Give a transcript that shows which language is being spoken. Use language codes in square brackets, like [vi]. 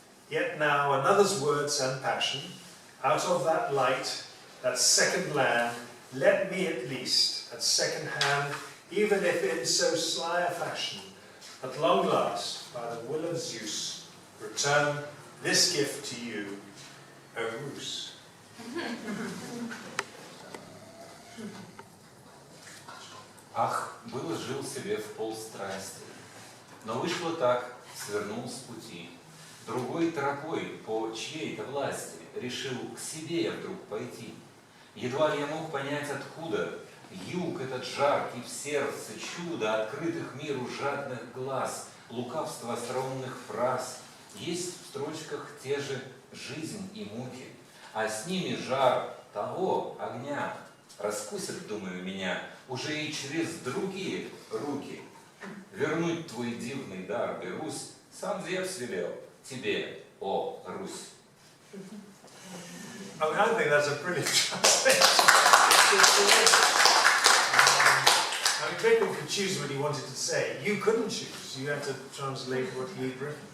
[en] Yet now another's words and passion, out of that light, that second land, let me at least, at second hand, even if in so sly a fashion, at long last, by the will of Zeus, return this gift to you, O Rus. [ru] Ах, было жил себе в полстрасти, но вышло так, свернул с пути. Другой тропой по чьей-то власти решил к себе я вдруг пойти. Едва я мог понять, откуда юг этот жаркий в сердце, чудо открытых миру жадных глаз, лукавство остроумных фраз. Есть в строчках те же жизнь и муки, а с ними жар того огня раскусит, думаю, меня уже и через другие руки. Вернуть твой дивный дар берусь, сам Зевс велел тебе, о Русь. [en] I think that's a brilliant translation. I mean, Vikram could choose what he wanted to say. You couldn't choose. You had to translate what he'd written.